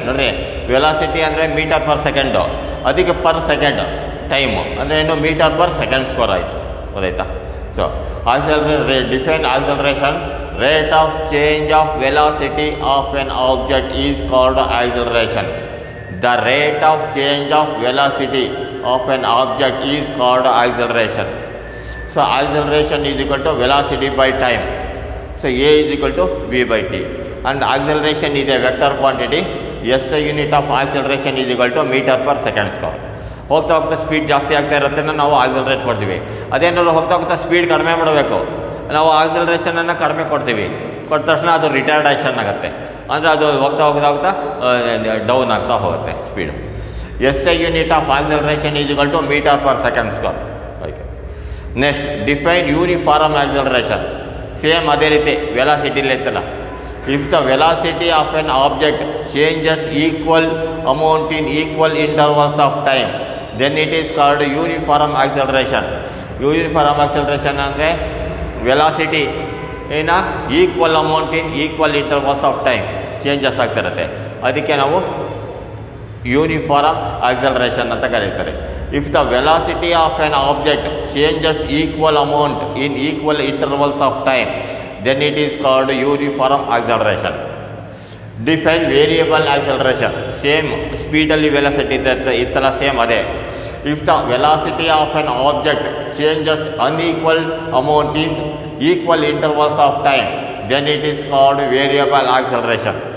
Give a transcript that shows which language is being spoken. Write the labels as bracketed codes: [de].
[kn] ನೋಡಿರಿ, ವೆಲಾಸಿಟಿ ಅಂದರೆ metre per second, ಅದಕ್ಕೆ ಪರ್ ಸೆಕೆಂಡ್ ಟೈಮು ಅಂದರೆ ಏನು, ಮೀಟರ್ ಪರ್ ಸೆಕೆಂಡ್ ಸ್ಕ್ವೇರ್ ಆಯಿತು. ಗೊತ್ತಾಯ್ತಾ? [en] So define acceleration, rate of change of velocity of an object is called acceleration. The rate of change of velocity of an object is called acceleration. So acceleration is equal to velocity by time. So A is equal to V by T. And acceleration is a vector quantity. SI unit of acceleration is equal to meter per second square. [kn] ಹೋಗ್ತಾ speed ಜಾಸ್ತಿ ಆಗ್ತಾ ಇರುತ್ತೆ, ನಾವು accelerate ಕೊಡ್ತೀವಿ. ಅದೇನಾದ್ರು ಹೋಗ್ತಾ speed ಕಡಿಮೆ ಮಾಡಬೇಕು, ನಾವು ಆಕ್ಸಿಲರೇಷನನ್ನು ಕಡಿಮೆ ಕೊಡ್ತೀವಿ. ಕೊಟ್ಟ ತಕ್ಷಣ ಅದು ರಿಟಾರ್ಡೇಷನ್ ಆಗುತ್ತೆ, ಅಂದರೆ ಅದು ಹೋಗ್ತಾ ಡೌನ್ ಆಗ್ತಾ ಹೋಗುತ್ತೆ speed. [en] SI unit of acceleration is equal to meter per second square. Next define uniform acceleration. [kn] Same ಅದೇ ರೀತಿ ವೆಲಾಸಿಟಿಲಿ ಇತ್ತಲ್ಲ, [en] If the velocity of an object changes equal amount in equal intervals of time, then it is called uniform acceleration. Uniform acceleration [kn] ಅಂದರೆ [en] velocity equal amount in equal intervals of time changes [kn] ಆಗ್ತಿರುತ್ತೆ, ಅದಕ್ಕೆ ನಾವು [en] uniform acceleration [kn] ಅಂತ ಕರೀತಾರೆ. [en] If the velocity of an object changes equal amount in equal intervals of time, then it is called uniform acceleration. Define variable acceleration. Same speed [kn] alli velocity itala same ade. [en] If the velocity of an object changes unequal amount in equal intervals of time, then it is called variable acceleration.